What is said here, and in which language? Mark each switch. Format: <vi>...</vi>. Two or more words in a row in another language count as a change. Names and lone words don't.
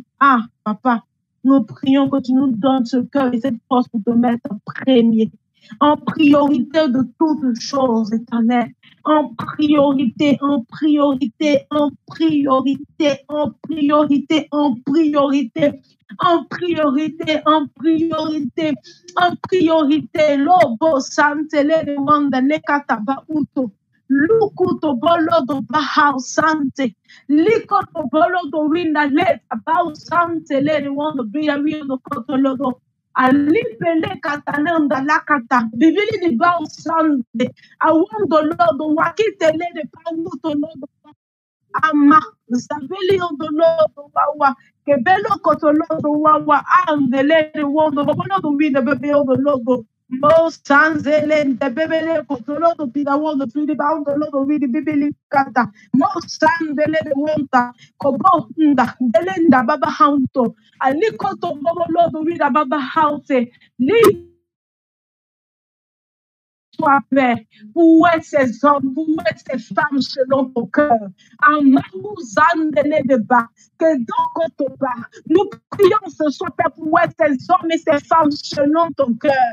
<fr>Ah, Papa, nous prions que tu nous donnes ce cœur et cette force pour te mettre en premier, en priorité de toutes choses, Éternel. En priorité, en priorité, en priorité, en priorité, en priorité, en priorité, en priorité, en priorité. Lobo santele de wanda le kataba uto. Lukuto bolo do bahau sante. Likoto bolo do winda le tabau sante le de wanda bia mio do kotolodo. Alipele katananda lakata. Bibili di bau sante. Awundo lodo wakitele de pauto lodo. Ama zabeli ondo lodo wawa. Kebelo koto lodo wawa. Andele de wondo. Bolo do winda bebe ondo lodo. Most sanzele de bebele kotolo do pidawo do fili baun do lodo vidi bibili kata. Most sanzele de wonta kobo nda delenda baba haunto. Alikoto bobo lodo vida baba hause. Li sois Père, où est ces hommes, où est ces femmes selon ton cœur. Amarou zandele de bas, que donc ton bas. Nous prions ce soir, Père, où est ces hommes et ces femmes selon ton cœur.</fr>